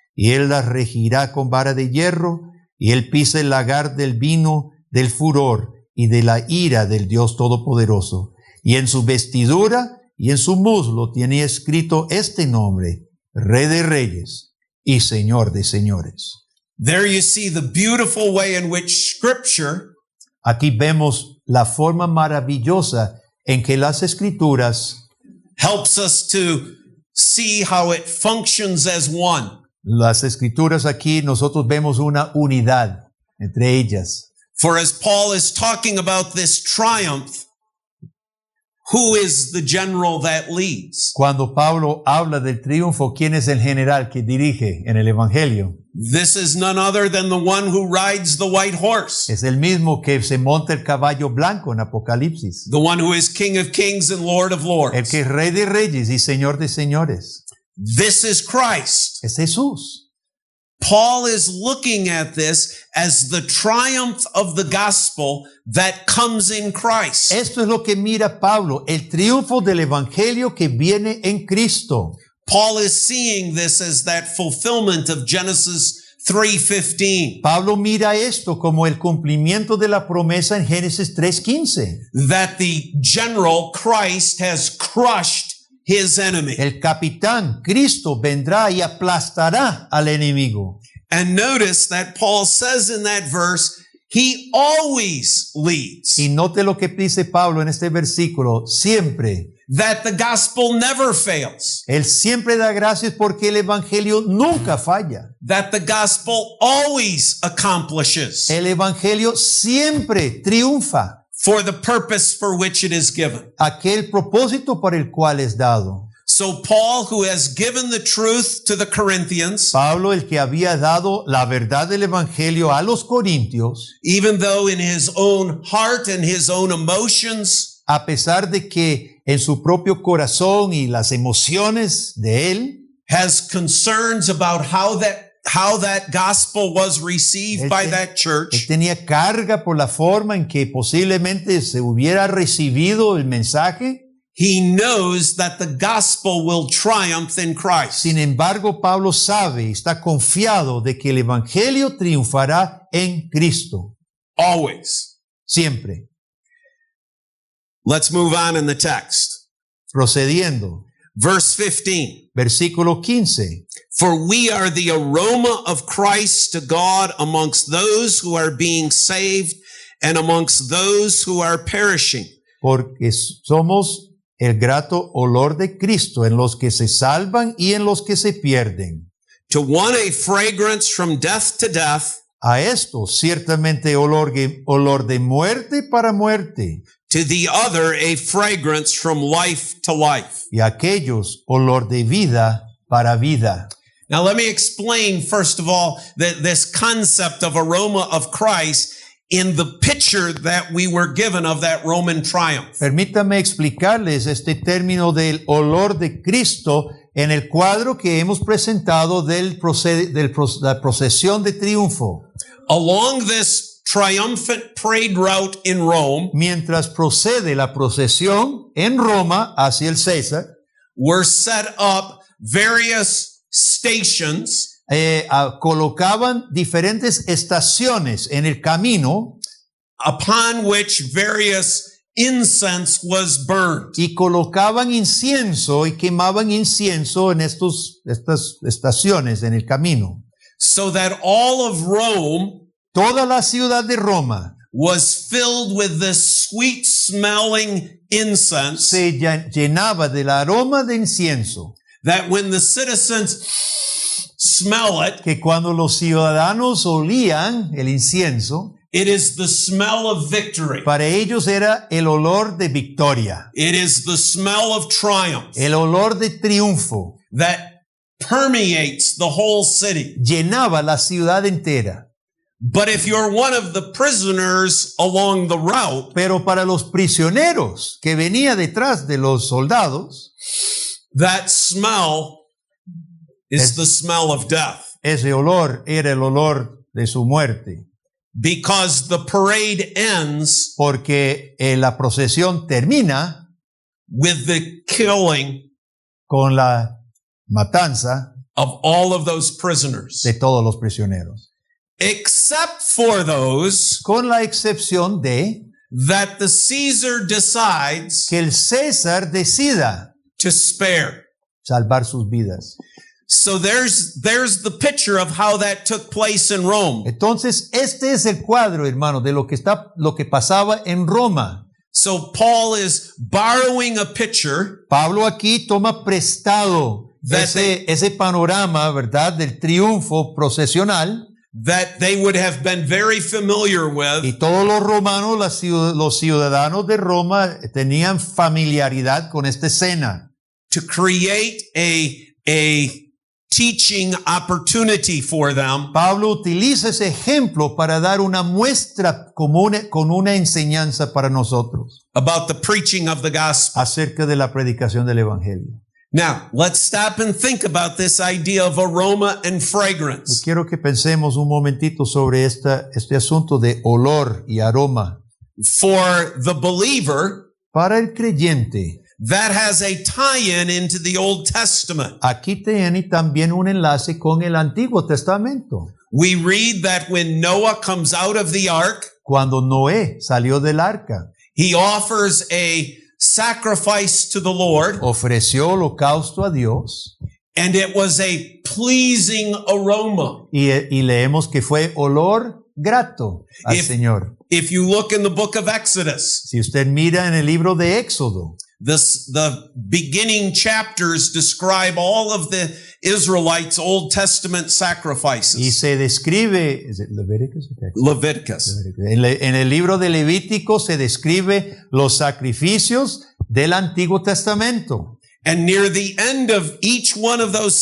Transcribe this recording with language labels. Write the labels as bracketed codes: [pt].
[es] Y él las regirá con vara de hierro, y él pisa el lagar del vino del furor y de la ira del Dios Todopoderoso. Y en su vestidura y en su muslo tenía escrito este nombre: Rey de Reyes y Señor de Señores. [en] There you see the beautiful way in which Scripture [es] Aquí vemos la forma maravillosa en que las Escrituras, [en] helps us to see how it functions as one. [es] las Escrituras aquí nosotros vemos una unidad entre ellas. [en] For as Paul is talking about this triumph, who is the general that leads? [es] Cuando Pablo habla del triunfo, ¿quién es el general que dirige en el Evangelio? [en] This is none other than the one who rides the white horse, [es] Es el mismo que se monta el caballo blanco en Apocalipsis. [en] the one who is King of Kings and Lord of [es] El [en] Lords. [es] que es Rey de Reyes y Señor de Señores. [en] This is Christ. [es] Es Jesús. [en] Paul is looking at this as the triumph of the gospel that comes in Christ. [es] Esto es lo que mira Pablo, el triunfo del Evangelio que viene en Cristo. [en] Paul is seeing this as that fulfillment of Genesis 3:15, [es] Pablo mira esto como el cumplimiento de la promesa en Génesis 3:15. [en] that the general Christ has crushed his enemy. [es] El capitán Cristo vendrá y aplastará al enemigo. [en] And notice that Paul says in that verse, he always leads, [es] Y note lo que dice Pablo en este versículo, siempre. [en] that the gospel never fails, [es] Él siempre da gracias porque el evangelio nunca falla. [en] that the gospel always accomplishes [es] El evangelio siempre triunfa. [en] for the purpose for which it is given. [es] Aquel propósito para el cual es dado. [en] So Paul, who has given the truth to the Corinthians, [es] Pablo, el que había dado la verdad del evangelio a los corintios, [en] even though in his own heart and his own emotions, [es] a pesar de que en su propio corazón y las emociones de él, [en] has concerns about how that gospel was received by that [es] él [en] church, [es] tenía carga por la forma en que posiblemente se hubiera recibido el mensaje. [en] he knows that the gospel will triumph in Christ. [es] Sin embargo, Pablo sabe, está confiado de que el evangelio triunfará en Cristo. [en] Always. [es] Siempre. [en] Let's move on in the text. [es] Procediendo. [en] Verse 15. [es] Versículo 15. [en] For we are the aroma of Christ to God amongst those who are being saved and amongst those who are perishing. [es] Porque somos el grato olor de Cristo en los que se salvan y en los que se pierden. [en] To one a fragrance from death to death, [es] A esto ciertamente olor de muerte para muerte, [en] to the other a fragrance from life to life. [es] y a aquellos olor de vida para vida. [en] Now let me explain first of all that this concept of aroma of Christ in the picture that we were given of that Roman triumph. [es] Permítame explicarles este término del olor de Cristo en el cuadro que hemos presentado la procesión de triunfo. [en] Along this triumphant parade route in Rome, [es] Mientras procede la procesión en Roma hacia el César, [en] were set up various stations [es] colocaban diferentes estaciones en el camino [en] upon which various incense was burned. [es] y colocaban incienso y quemaban incienso en estas estaciones en el camino. [en] So that all of Rome [es] Toda la ciudad de Roma [en] was filled with this sweet smelling incense [es] se llenaba del aroma de incienso, [en] that when the citizens smell it, [es] que cuando los ciudadanos olían el incienso, [en] it is the smell of victory. [es] para ellos era el olor de victoria, [en] It is the smell of triumph [es] el olor de triunfo, [en] that permeates the whole city. [es] llenaba la ciudad entera. [en] But if you're one of the prisoners along the route, [es] Pero para los prisioneros que venía detrás de los soldados, [en] that smell is the smell of death. [es] ese olor era el olor de su muerte, [en] Because the parade ends [es] porque la procesión termina [en] with the killing [es] con la matanza [en] of all of those prisoners. [es] de todos los prisioneros, [en] Except for those [es] con la excepción de [en] that the Caesar decides [es] que el César decida [en] to spare. [es] salvar sus vidas. [en] So there's the picture of how that took place in Rome. [es] Entonces, este es el cuadro, hermano, de lo que pasaba en Roma. [en] So Paul is borrowing a picture [es] Pablo aquí toma prestado ese panorama, ¿verdad?, del triunfo procesional, [en] that they would have been very familiar with, [es] y todos los romanos, los ciudadanos de Roma tenían familiaridad con esta escena, [en] to create a teaching opportunity for them [es] Pablo utiliza ese ejemplo para dar una muestra común con una enseñanza para nosotros [en] about the preaching of the gospel. [es] acerca de la predicación del evangelio. [en] Now, let's stop and think about this idea of aroma and [es] Yo [en] fragrance. [es] quiero que pensemos un momentito sobre este asunto de olor y aroma. [en] For the believer, [es] Para el creyente, [en] that has a tie-in into the Old Testament. [es] aquí tiene también un enlace con el Antiguo Testamento. [en] We read that when Noah comes out of the ark, [es] Cuando Noé salió del arca, [en] he offers a sacrifice to the Lord, [es] ofreció holocausto a Dios [en] and it was a pleasing aroma. [es] y leemos que fue olor grato al [en] If- [es] Señor. [en] If you look in the book of Exodus, [es] Si usted mira en el libro de Éxodo, [en] the beginning chapters describe all of the Israelites' Old Testament [es] y [en] sacrifices. [es] se describe, ¿es it Levíticos o Éxodo? [en] Leviticus. [es] En el libro de Levítico se describe los sacrificios del Antiguo Testamento. [en] And near the end of each one of those